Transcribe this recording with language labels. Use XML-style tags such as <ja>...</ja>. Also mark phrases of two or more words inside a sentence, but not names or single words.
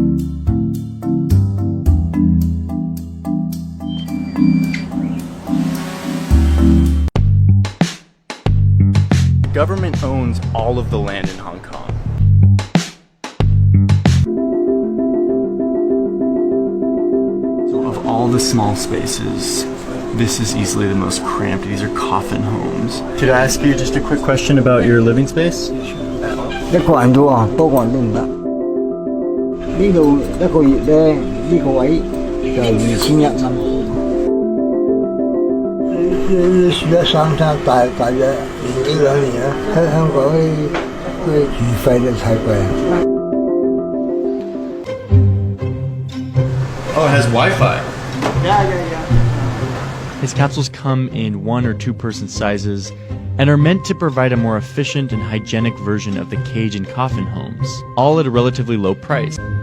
<en>The government owns all of the land in Hong Kong. So of all the small spaces, this is easily the most cramped. These are coffin homes. Could I ask you just a quick question about your living space?</en> <yue>一個人啫喎，多個人都唔得。呢度一個月咧，呢個位就2100蚊。住得3餐，大約1-2年啦。喺香港啲住費都太貴。</yue> <en>Oh, it has Wi-Fi. Yeah. His capsules come in 1 or 2 person sizes and are meant to provide a more efficient and hygienic version of the cage and coffin homes, all at a relatively low price.</en>